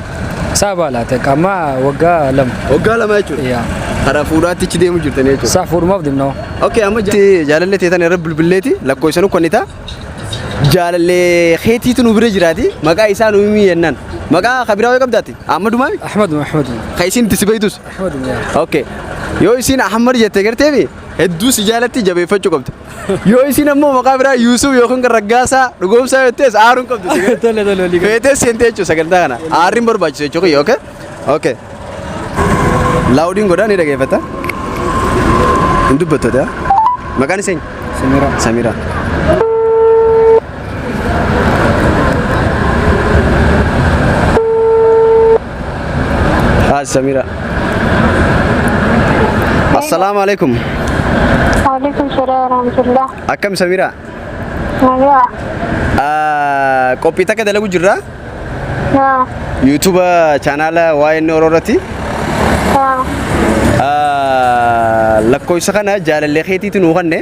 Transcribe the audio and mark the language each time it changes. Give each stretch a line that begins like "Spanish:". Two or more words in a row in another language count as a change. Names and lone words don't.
Oromo: Saabaa laate qaama waggaa lama. Waggaa lama jechuudha. Karaa fuudhaatti ichi deemu jirtanii jechuudha. Saa fuudhumaaf deemnaa. Okay amma jaalallee teetan irra bilbileeti lakkoofsanu konnita. Jaalallee keetiitu nu bira jiraati maqaa isaa nu himi yennaan. Maqaa kabiraa way qabdaati? Ahmadu maami? Ahmadu. Ka isin itti si beektus? Ahmadu. Okay. Yoo isin Ahmad jettee garteemi hedduu si jaalatti jabeeffachuu qabda. Yoo isin ammoo maqaa biraa Yuusuf yookaan Raggaasaa dhugoomsaa jettees aaruun qabda. Tole. Feetee seentee jechuudha sagantaa kana. Aarriin barbaachisu jechuudha. Okay. Okay. Laawudiin godhaa ni dhageeffata. Hin dubbattoota. Maqaan iseen? Samira. Samira.
Arabic: السلام عليكم. وعليكم السلام ورحمة الله.
Oromo: Akkam Samira? Nagaa. Qophii takka dalagu jirra? YouTube channel YN Ororati. Lakkoofsa kana jaalallee keetiitu nu kanne.